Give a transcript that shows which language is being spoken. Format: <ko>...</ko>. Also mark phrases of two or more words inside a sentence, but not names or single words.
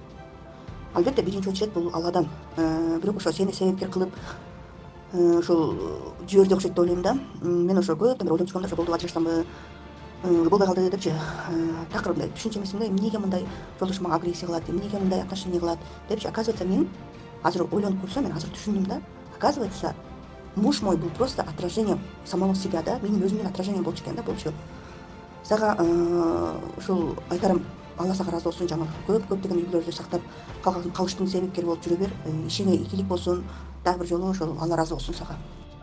<ky>Албетте биринчи очередь бул Алладан. Бирок ошо сени себепкер кылып ушул жиберди окшойт деп ойлойм да. Мен ошо көптөн бери ойлонуп жүргөм да, ошо болду ажырашсамбы, болбой калды депчи. Такыр мындай түшүнчө эмес эмнеге мындай жолдошум мага агрессия кылат, эмнеге мындай отношение кылат депчи. Оказывается, мен азыр ойлонуп көрсөм, мен азыр түшүндүм да.</ky> <ru>Оказывается, муж мой был просто отражением самого себя,</ru> <ky>да, менин өзүмдүн отражением болчу экен да, болчу. Сага ушул айтарым, Алла сага ыраазы болсун жаңыл. Көптөгөн үй бүлөлөрдү сактап калыштын себепкери болуп жүрө бер. Ишиңе ийгилик болсун. Дагы бир жолу ошол Алла ыраазы болсун сага.</ky>